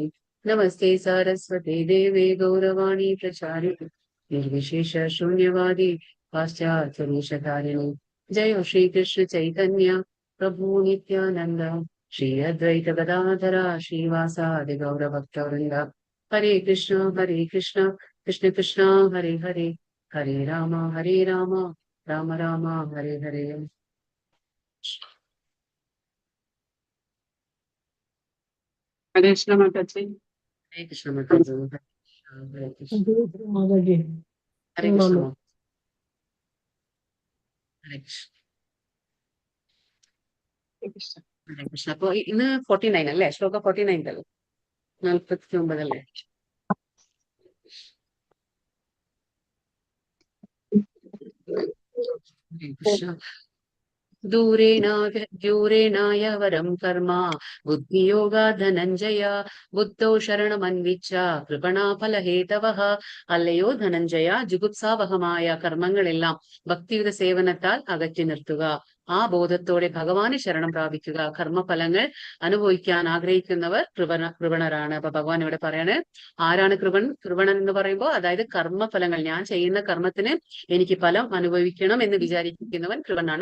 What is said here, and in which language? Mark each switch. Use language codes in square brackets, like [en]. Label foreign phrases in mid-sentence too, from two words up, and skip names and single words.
[sa] नमस्ते सारस्वते देवे गौरवाणी प्रचारिणे निर्विशेष शून्यवादी पाश्चात्यदेशतारिणे। जय श्री कृष्ण चैतन्य प्रभु नित्यानंद श्री अद्वैत गदाधर श्रीवासादि गौरभक्तवृंद। हरे कृष्ण कृष्ण कृष्ण हरे हरे हरे राम राम राम हरे हरे। हरे कृष्ण माता जी। हरे कृष्ण माता जी। हरे कृष्ण माता जी। हरे कृष्ण हरे कृष्ण ഹരേ കൃഷ്ണ. [ml] അപ്പൊ ഇന്ന് 49 അല്ലേ? ശ്ലോക 49 അല്ലേ? 49 അല്ലേ? [sa] ഹരേ കൃഷ്ണ. दूरेणाय वरं कर्म बुद्धियोगा धनञ्जय बुद्धौ शरणमन्विच्छ कृपणा फलहेतवः. [ml] അല്ലയോ ധനഞ്ജയ, ജുഗുപ്സാവഹമായ കർമ്മങ്ങളെല്ലാം ഭക്തിയുടെ സേവനത്താൽ അകറ്റി നിർത്തുക. ആ ബോധത്തോടെ ഭഗവാന് ശരണം പ്രാപിക്കുക. കർമ്മഫലങ്ങൾ അനുഭവിക്കാൻ ആഗ്രഹിക്കുന്നവർ കൃപണരാണ്. അപ്പൊ ഭഗവാൻ ഇവിടെ പറയാണ്, ആരാണ് കൃപണൻ എന്ന് പറയുമ്പോൾ, അതായത് കർമ്മഫലങ്ങൾ, ഞാൻ ചെയ്യുന്ന കർമ്മത്തിന് എനിക്ക് ഫലം അനുഭവിക്കണം എന്ന് വിചാരിക്കുന്നവൻ കൃപണനാണ്.